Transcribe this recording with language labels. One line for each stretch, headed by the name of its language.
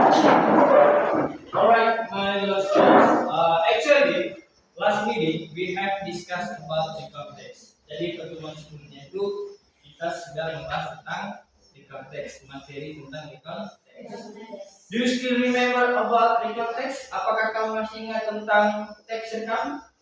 English: Alright, my beloved students. Actually, last meeting we have discussed about income tax.
Indonesian: Jadi pertemuan sebelumnya itu kita sudah membahas tentang income tax, materi tentang income tax.
English: Do you still remember about income tax?
Indonesian: Apakah kamu masih ingat tentang tax income?